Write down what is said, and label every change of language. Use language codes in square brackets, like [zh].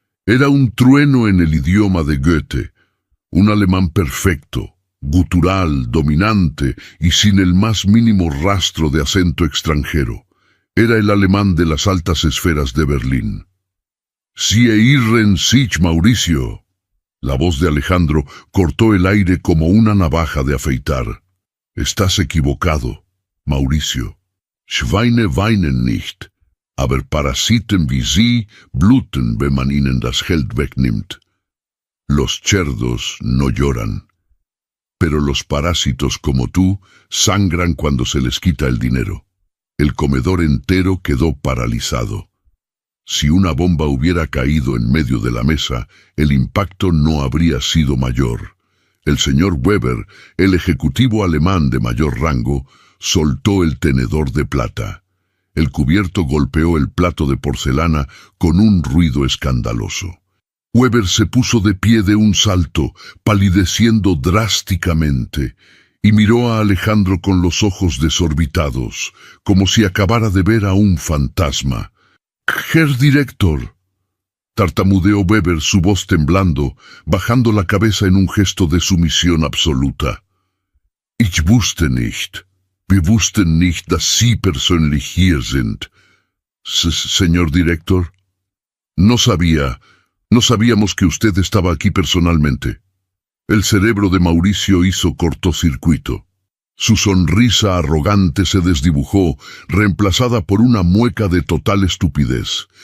[es] Era un trueno en el idioma de Goethe, un alemán perfecto, gutural, dominante y sin el más mínimo rastro de acento extranjero. Era el alemán de las altas esferas de Berlín. [de] «Sie irren sich, [es] Mauricio». La voz de Alejandro cortó el aire como una navaja de afeitar. «Estás equivocado, Mauricio. [de] Schweine weinen nicht, aber Parasiten wie Sie bluten, wenn man ihnen das Geld wegnimmt. [es] Los cerdos no lloran, pero los parásitos como tú sangran cuando se les quita el dinero». El comedor entero quedó paralizado. Si una bomba hubiera caído en medio de la mesa, el impacto no habría sido mayor. El señor Weber, el ejecutivo alemán de mayor rango, soltó el tenedor de plata. El cubierto golpeó el plato de porcelana con un ruido escandaloso. Weber se puso de pie de un salto, palideciendo drásticamente, y miró a Alejandro con los ojos desorbitados, como si acabara de ver a un fantasma. «Herr Director», tartamudeó Weber, su voz temblando, bajando la cabeza en un gesto de sumisión absoluta. [de] «Ich wusste nicht. Wir wussten nicht, dass Sie persönlich hier sind». [es] «Señor Director, no sabíamos que usted estaba aquí personalmente». El cerebro de Mauricio hizo cortocircuito. Su sonrisa arrogante se desdibujó, reemplazada por una mueca de total estupidez.